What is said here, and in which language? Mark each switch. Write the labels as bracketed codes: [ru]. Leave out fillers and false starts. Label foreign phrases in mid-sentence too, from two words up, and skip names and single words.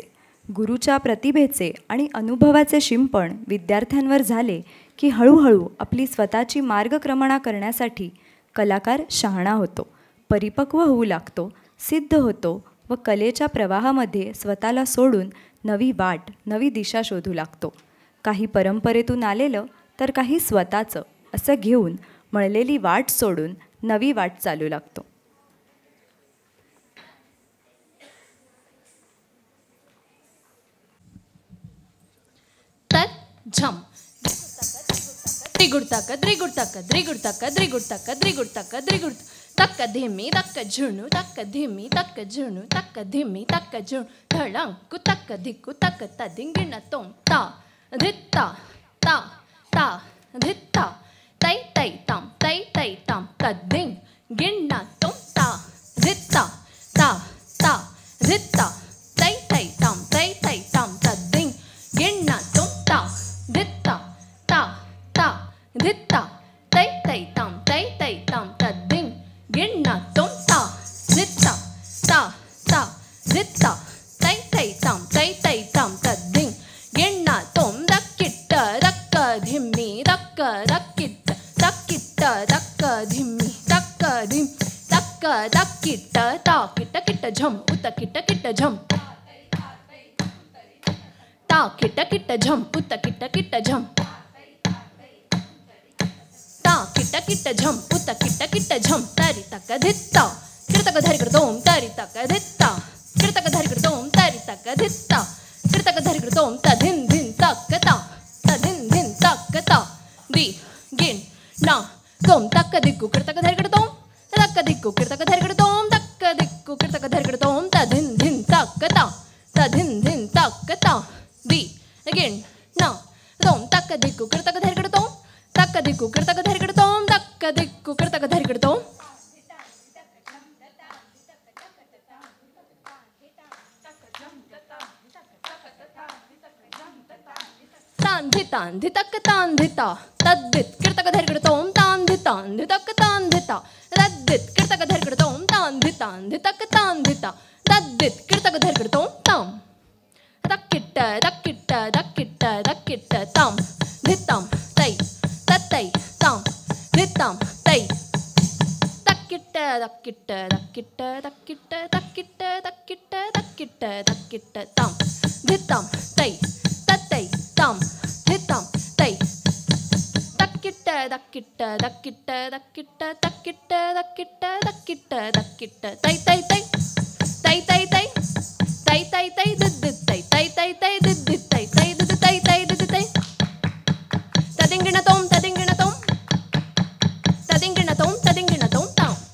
[mr] गुरुच्या प्रतिभेचे आणि अनुभवाचे शिंपण विद्यार्थ्यांवर झाले की हळूहळू आपली स्वतःची मार्गक्रमणा करण्यासाठी कलाकार शहाणा होतो, परिपक्व होऊ लागतो, सिद्ध होतो व कलेच्या प्रवाहामध्ये स्वतःला सोडून नवी वाट, नवी दिशा शोधू लागतो. काही परंपरेतून आलेलं तर काही स्वतःचं असं घेऊन मळलेली वाट सोडून नवी वाट चालू लागतो. झम त्रिगुड तक त्रिगुड तक त्रिगुड तक त्रिगुड तक त्रिगुड तक त्रिगुड तक धीमी तक झुणू तक धीमी तक झुणू तक धीमी तक झुणू धड़ंकु तक धिक्कु तक तदिंगिण तोम ता धित्ता ता ता धित्ता तै तै ताम तदिंग गिण तोम ता धित्ता ता ता धित्ता तै तै ताम तदिंग गिण तोम ता धित्ता ता ता धित्ता तै तै ताम तदिंग गिण तोम ता धित्ता ता ता धित्ता तै तै ताम तदिंग गिण तोम दक्किट्ट दक्क धिम्मी दक्क दक्किट्ट दक्किट्ट दक्क धिम्मी दक्क धिम दक्क दक्किट्ट ता किट्ट किट्ट झम उत किट्ट किट्ट झम ता किट्ट किट्ट झम उत किट्ट किट्ट झम ता किट्ट किट्ट झम उत किट्ट किट्ट झम तरी तक धित्ता किर्तक धरि कृतोम तरी तक धित्ता किर्तक धरि कृतोम तरी तक धित्ता किर्तक धरि कृतोम तधिन धिन तक ता तधिन धिन तक ता दि गिन ना तोम तक दिक्कु किर्तक धरि कृतोम तक दिक्कु किर्तक धरि कृतोम तक दिक्कु किर्तक धरि कृतोम तधिन धिन तक ता तधिन धिन तक ता दि गिन ना तोम तक दिक्कु किर्तक धरि कृतोम तक दिक्कु किर्तक धरि कृतोम तक दिक्कु किर्तक धरि कृतोम तांधितक तांधिता तद्दित किर्तक धरि कृतोम तांधितक तांधिता तद्दित किर्तक धरि कृतोम तांधितक तांधिता तद्दित किर्तक धरि कृतोम ताम तक्किट्ट तक्किट्ट तक्किट्ट तक्किट्ट ताम धित्ताम तै तत्तै ताम धित्ताम तै तक्किट्ट तक्किट्ट तक्किट्ट तक्किट्ट तक्किट्ट तक्किट्ट तक्किट्ट तक्किट्ट ताम धित्ताम तै तत्तै ताम धित्ताम तै तक्किट्ट तक्किट्ट तक्किट्ट तक्किट्ट तक्किट्ट तक्किट्ट तक्किट्ट तक्किट्ट तै तै तै तै तै तै तै तै तै दिद्दित् तै तै तै तै दिद्दित् तै तै दिद् तै तै दिद् तै तदिंगिण तोम तदिंगिण तोम तदिंगिण तोम तदिंगिण तोम ताम.